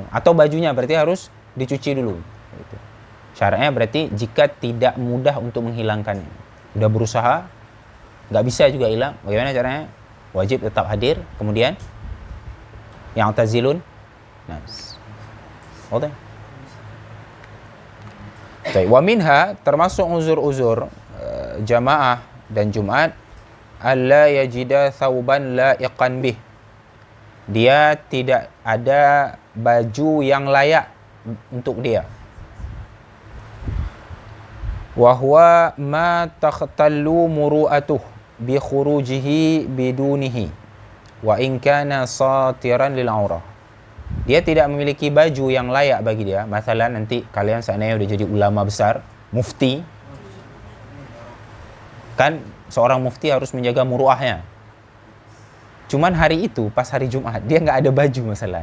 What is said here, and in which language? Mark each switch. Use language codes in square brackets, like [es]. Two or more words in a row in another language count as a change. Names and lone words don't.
[id] Atau bajunya berarti harus dicuci dulu gitu. Syaratnya berarti jika tidak mudah untuk menghilangkannya, udah berusaha nggak bisa juga hilang. Bagaimana caranya? Wajib tetap hadir. Kemudian yang [ar] تزيل الناس. [id] Oke. [ar] ومنها, [id] termasuk uzur-uzur jamaah dan Jumat, [ar] ألا يجد ثوبا لائقا به. [id] Dia tidak ada baju yang layak untuk dia. [ar] وهو ما تختل مروءته بخروجه بدونه وإن كان ساترا للعورة. [id] Dia tidak memiliki baju yang layak bagi dia. Masalah nanti kalian seandainya udah jadi ulama besar, mufti, kan seorang mufti harus menjaga muruahnya. Cuman hari itu, pas hari Jumat, dia nggak ada baju masalah.